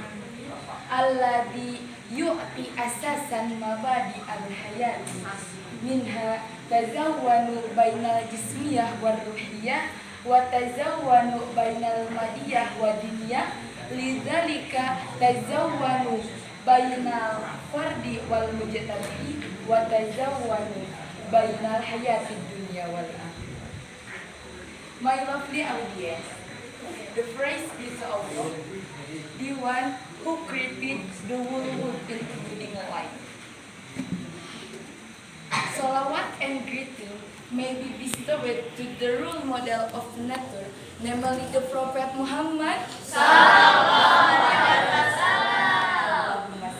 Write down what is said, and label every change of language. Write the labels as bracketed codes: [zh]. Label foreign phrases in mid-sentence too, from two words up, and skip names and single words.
[ar] الذي يؤتي أساسا مبادئ الحياة منها تتوازن بين الجسمية والروحية وتتوازن بين المادية والدينية لذلك تتوازن بين الفرد والمجتمع وتتوازن بين الحياة الدنيا والآخرة. [en] My lovely audience, the praise be to Allah, the one who created the world including life. Salawat and greeting may be bestowed to the role model of nature, namely the Prophet Muhammad [ar] صلى الله عليه وسلم.